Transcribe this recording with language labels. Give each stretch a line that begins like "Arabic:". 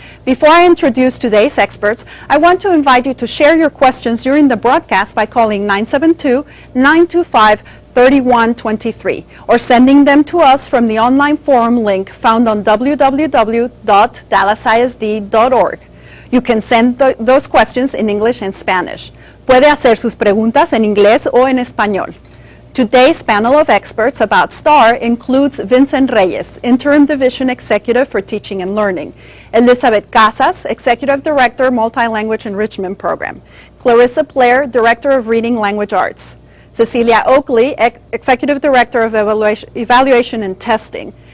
English: Before I introduce today's experts, I want to invite you to share your questions during the broadcast by calling 972-925-3123 or sending them to us from the online forum link found on www.dallasisd.org. You can send those questions in English and Spanish.
Spanish: Puede hacer sus preguntas en inglés o en español.
English: Today's panel of experts about STAAR includes Vincent Reyes, Interim Division Executive for Teaching and Learning, Elizabeth Casas, Executive Director, Multi-Language Enrichment Program, Clarissa Blair, Director of Reading Language Arts, Cecilia Oakley, Executive Director of Evaluation and Testing,